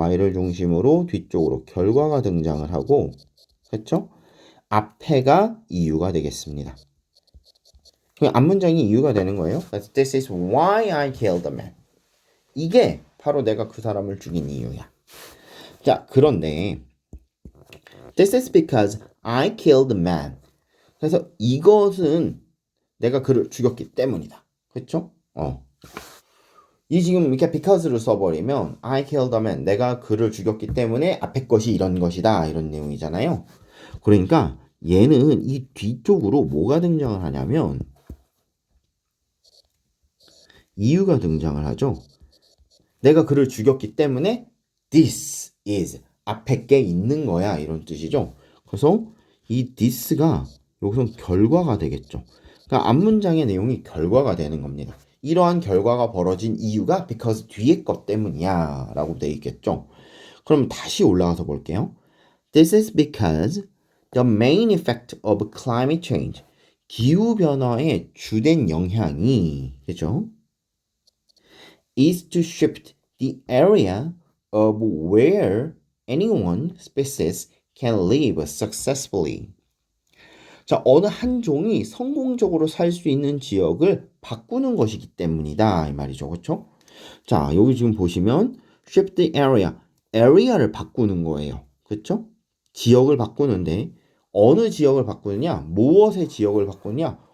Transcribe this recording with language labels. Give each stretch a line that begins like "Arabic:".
Korean: Y를 중심으로 뒤쪽으로 결과가 등장을 하고 그렇죠? 앞에가 이유가 되겠습니다. 앞문장이 이유가 되는 거예요. 그래서
English: This is why I killed the man.
Korean: 이게 바로 내가 그 사람을 죽인 이유야. 자, 그런데
English: This is because I killed the man.
Korean: 그래서 이것은 내가 그를 죽였기 때문이다. 그렇죠? 이 지금 이렇게 because를 써버리면
English: I killed the man.
Korean: 내가 그를 죽였기 때문에 앞에 것이 이런 것이다. 이런 내용이잖아요. 그러니까 얘는 이 뒤쪽으로 뭐가 등장을 하냐면 이유가 등장을 하죠. 내가 그를 죽였기 때문에
English: this is
Korean: 앞에 게 있는 거야 이런 뜻이죠. 그래서 이 this가 여기서 결과가 되겠죠. 그러니까 앞문장의 내용이 결과가 되는 겁니다. 이러한 결과가 벌어진 이유가 because 뒤에 것 때문이야 라고 돼 있겠죠. 그럼 다시 올라가서 볼게요.
English: This is because the main effect of climate change,
Korean: 기후변화의 주된 영향이, 그죠?
English: is to shift the area of where any one species can live successfully.
Korean: 자, 어느 한 종이 성공적으로 살 수 있는 지역을 바꾸는 것이기 때문이다. 이 말이죠. 그렇죠? 자, 여기 지금 보시면
English: shift the area,
Korean: area를 바꾸는 거예요. 그렇죠? 지역을 바꾸는데 어느 지역을 바꾸느냐? 무엇의 지역을 바꾸느냐?